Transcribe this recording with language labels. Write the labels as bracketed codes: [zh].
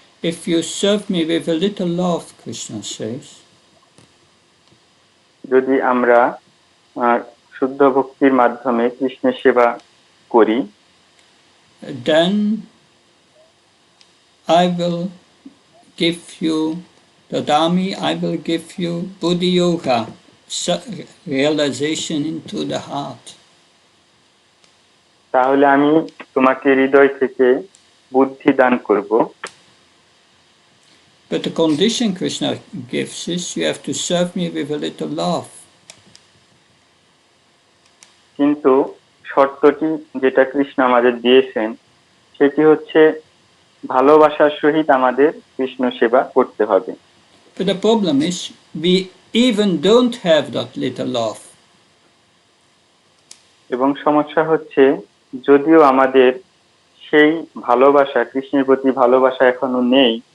[en] If you serve me with a little love, Krishna says, [bn] যদি আমরা শুদ্ধ ভক্তির মাধ্যমে কৃষ্ণের সেবা করি, [en] then I will give you dadami, I will give you buddhi yoga, realization into the heart. [bn] তাহলে আমি তোমাকে হৃদয় থেকে বুদ্ধি দান করব। [en] But the condition Krishna gives is you have to serve me with a little love. [bn] কিন্তু শর্তটি যেটা কৃষ্ণ আমাদের দিয়েছেন সেটি হচ্ছে ভালোবাসার সহিত আমাদের কৃষ্ণ সেবা করতে হবে। [en] But the problem is we even don't have that little love. [bn] এবং সমস্যা হচ্ছে যদিও আমাদের সেই ভালোবাসা কৃষ্ণের প্রতি ভালোবাসা এখনো নেই,